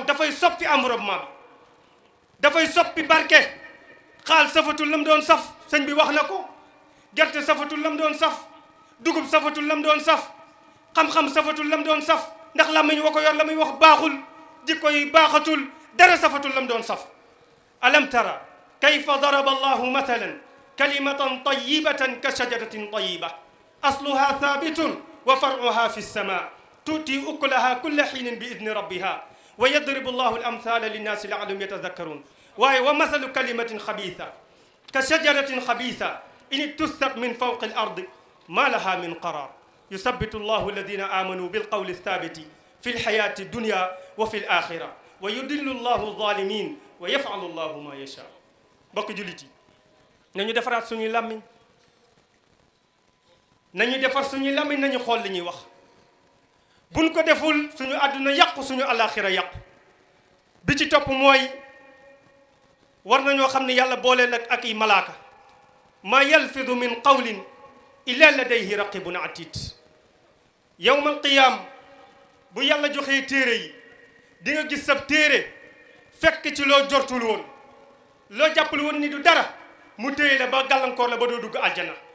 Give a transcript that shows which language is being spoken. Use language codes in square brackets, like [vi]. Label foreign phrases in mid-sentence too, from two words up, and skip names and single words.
[wo] dafay soppi environnement bi dafay soppi barke xaal safatul lam doon saf sëñ bi wax na ko gerte safatul lam doon saf dugub safatul lam doon saf xam-xam safatul lam doon saf ndax làmmiñ wa ko yor la muy wax baaxul jikko yi baaxatul dara safatul lam doon saf [ar] ألم تر كيف ضرب الله مثلا كلمة طيبة كشجرة طيبة أصلها ثابت وفرعها في السماء تؤتي أكلها كل حين بإذن ربها ويضرب الله الأمثال للناس لعلهم يتذكرون waaye ومثل كلمة خبيثة كشجرة خبيثة اجتثت من فوق الأرض ما لها من قرار يثبت الله الذين آمنوا بالقول الثابت في الحياة الدنيا وفي الآخرة ويضل الله الظالمين ويفعل الله ما يشاء [wo] bokk jullit yi nañu defaraat suñuy làmmiñ nañu defar suñuy làmmiñ nañu xool li ñuy wax buñ ko deful suñu àdduna yàqu suñu alaaxira yàqu bi ci topp mooy war nañoo xam ne yàlla boole nag ak i malaaka [ar] ما يلفظ من قول إلا لديه رقيب عتيد يوم القيامة [wo] bu yàlla joxee téere yi di nga gis sab téere fekk ci loo jortul woon loo jàppale woon ni du dara mu téye la ba gàllankoor la ba doo dugg aljana